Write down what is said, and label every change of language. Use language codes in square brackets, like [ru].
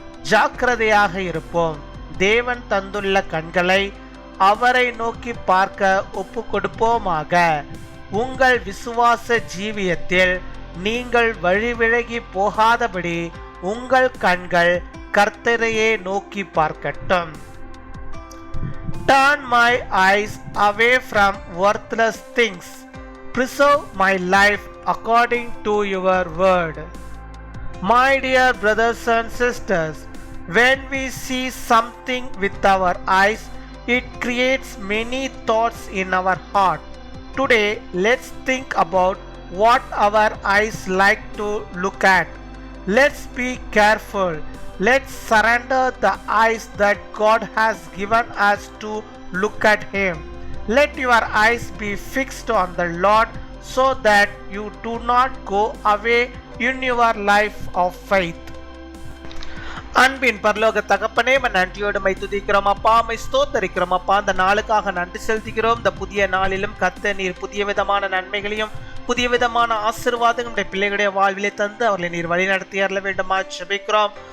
[ta] ஜாக்கிரதையாக இருப்போம். தேவன் தந்துள்ள கண்களை அவரை நோக்கி பார்க்க ஒப்பு கொடுப்போமாக. உங்கள் விசுவாச ஜீவியத்தில் நீங்கள் வழிவிலகி போகாதபடி உங்கள் கண்கள் கர்த்தரையே நோக்கி பார்க்கட்டும். [en] Turn my eyes away from worthless things. Preserve my life according to your word. My dear brothers and sisters, when we see something with our eyes, it creates many thoughts in our heart. Today, let's think about what our eyes like to look at. Let's be careful. Let's surrender the eyes that God has given us to look at Him. Let your eyes be fixed on the Lord so that you do not go away in your life of faith. [ta] அன்பின் பரலோக தகப்பனே, நன்றியோடு my துதிக்கிறோம் அப்பா, my ஸ்தோத்தரிக்கிறோம் அப்பா. அந்த நாளுக்காக நன்றி செலுத்துகிறோம். இந்த புதிய நாளிலும் கர்த்தர் நீர் புதிய விதமான நன்மைகளையும் புதிய விதமான ஆசீர்வாதங்களுடைய பிள்ளைகளுடைய வாழ்விலே தந்து அவர்களை நீர் வழி நடத்தி அருள வேண்டுமா ஜெபிக்கிறோம்.